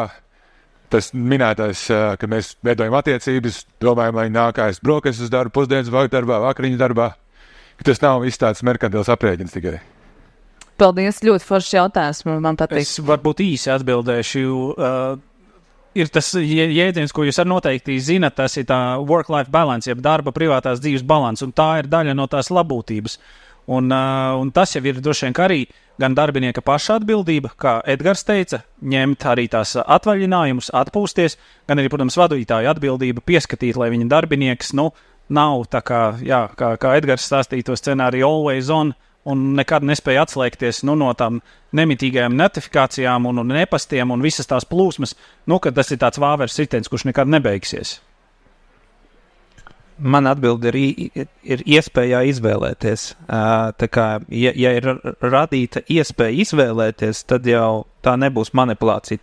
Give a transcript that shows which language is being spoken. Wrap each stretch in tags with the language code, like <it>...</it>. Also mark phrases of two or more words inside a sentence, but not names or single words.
<lv>Tas minētais, ka mēs veidojam attiecības, domājam, lai nākais brokastis uz darbu, pusdienas darbā, vakariņu darbā. Tas nav viss tāds merkantils aprēķins tikai. Paldies, ļoti foršs jautājums, man patīk. Es varbūt īsi atbildēšu. Ir tas jēdziens, ko jūs arī noteikti zinat, tas ir tā</lv> <en>work-life balance,</en> <lv>jeb darba privātās dzīves balans, un tā ir daļa no tās labūtības. Un tas jau ir droši vien arī gan darbinieka paša atbildība, kā Edgars teica, ņemt arī tās atvaļinājumus, atpūsties, gan arī, protams, vadītāja atbildība pieskatīt, lai viņa darbinieks, nav tā kā Edgars stāstīja to scenāriju</lv> <en>always on</en> <lv>un nekad nespēja atslēgties no tām nemitīgajām notifikācijām un nepastiem un visas tās plūsmas, ka tas ir tāds vāveres ritenis, kurš nekad nebeigsies. Man atbilde ir iespējā izvēlēties. Tā kā, ja ir radīta iespēja izvēlēties, tad jau tā nebūs manipulācija.</lv>